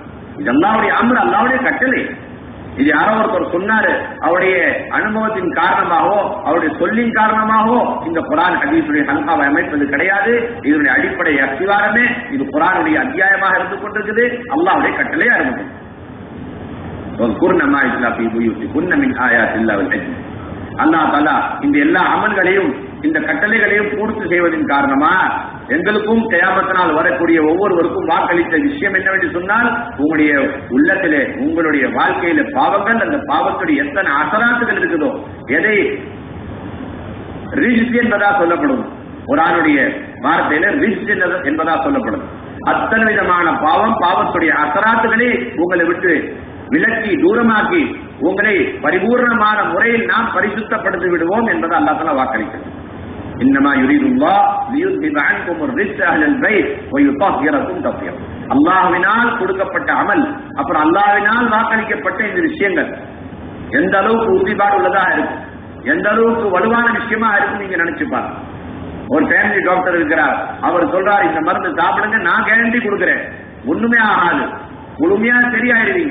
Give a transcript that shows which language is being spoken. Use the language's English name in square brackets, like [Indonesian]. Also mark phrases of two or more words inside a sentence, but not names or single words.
[Tamil] இது அல்லாஹ்வுடைய அம்ர், அல்லாஹ்வுடைய கட்டளை. இது யாரோ ஒருத்தர் சொன்னாரு, அவருடைய அனுபவத்தின் காரணமாகவோ அவருடைய சொல்லின் காரணமாகவோ இந்த குர்ஆன் ஹதீஸுடைய ஹல்காவை அமைப்பது கிடையாது. இதனுடைய அடிப்படை அஸ்திவாரமே இது குர்ஆனுடைய அத்தியாயமாக இருந்து கொண்டிருக்குது, அல்லாஹ்வுடைய கட்டளையா இருக்கு. [Arabic] وَذْكُرْنَ مَا يُتْلَى فِي بُيُوتِكُنَّ مِنْ آيَاتِ اللَّهِ وَالْحِكْمَةِ. [Tamil] அல்லாஹ் தஆலா இந்த எல்லா அமல்களையும் இந்த கட்டளைகளையும் பூர்த்தி செய்வதன் காரணமா எங்களுக்கும் கியாமத் நாள் வரக்கூடிய ஒவ்வொருவருக்கும் வாக்களித்த விஷயம் என்னவென்று சொன்னால், உங்களுடைய உள்ளத்திலே உங்களுடைய வாழ்க்கையில பாவங்கள், அந்த பாவத்துடைய எத்தனை அசராத்துகள் இருக்குதோ, எதை ரிஜ்ஸ் என்பதா சொல்லப்படும், குர்ஆனுடைய வார்த்தையில ரிஜ்ஸ் என்பதா சொல்லப்படும், அத்தனை விதமான பாவத்துடைய அசராத்துகளை உங்களை விட்டு விலக்கி தூரமாக்கி உங்களை பரிபூர்ணமான முறையில் நாம் பரிசுத்தப்படுத்தி விடுவோம் என்பதை அல்லாஹ் தஆலா வாக்களிக்கிறார். [Arabic] إنما يريد الله ليذهب عنكم الرجس اهل البيت ويطهركم تطهيرا. [Tamil] அல்லாஹ்வினால் கொடுக்கப்பட்ட அமல், அப்புறம் அல்லாஹ்வினால் வாக்களிக்கப்பட்ட இந்த விஷயங்கள் எந்த அளவுக்கு உறுதிப்பாடு உள்ளதா இருக்கும், எந்த அளவுக்கு வலுவான விஷயமா இருக்கும் நீங்க நினைச்சு பாருங்க. ஒரு [English] family doctor [Tamil] இருக்கிறார், அவர் சொல்றாரு இந்த மருந்து சாப்பிடுங்க, நான் கேரண்டி கொடுக்கிறேன், ஒண்ணுமே ஆகாது, முழுமையா சரியாயிருவீங்க.